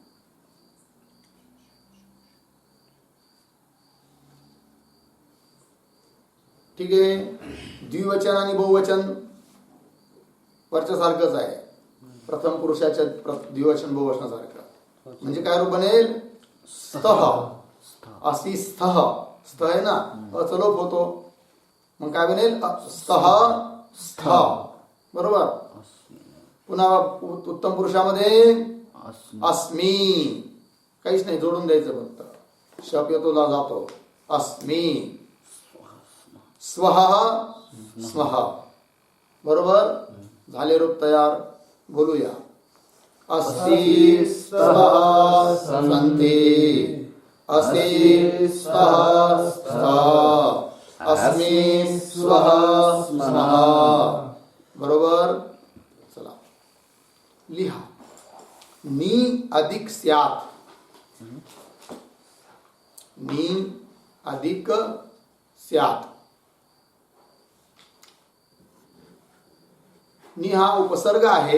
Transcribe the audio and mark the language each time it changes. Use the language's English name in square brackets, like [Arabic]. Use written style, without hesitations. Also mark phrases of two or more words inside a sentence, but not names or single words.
[Marathi] ठीक आहे. द्विवचन आणि बहुवचन वरच्या सारखंच आहे. प्रथम पुरुषाच्या द्विवचन बहुवचनासारखं. म्हणजे काय रूप बनेल? [Sanskrit] स्तः. असी स्तः. [Marathi] स्थ आहे ना, अ लोप होतो, मग काय बनेल? [Sanskrit] स्तः स्थ. [Marathi] बरोबर. पुन्हा उत्तम पुरुषामध्ये अस्मी. काहीच नाही, जोडून द्यायचं फक्त. शप येतो जातो. [Sanskrit] अस्मी. स्वः स्मः. [Marathi] बरोबर. झाले रूप तयार. बोलूया. [Sanskrit] अस्ति स्तः सन्ति. असि स्तः स्तः. अस्मि स्वः स्मः. [Marathi] बरोबर. चला लिहा. [Sanskrit] नी अधिक स्यात. नी अधिक स्यात. [Marathi] नी हा उपसर्ग आहे.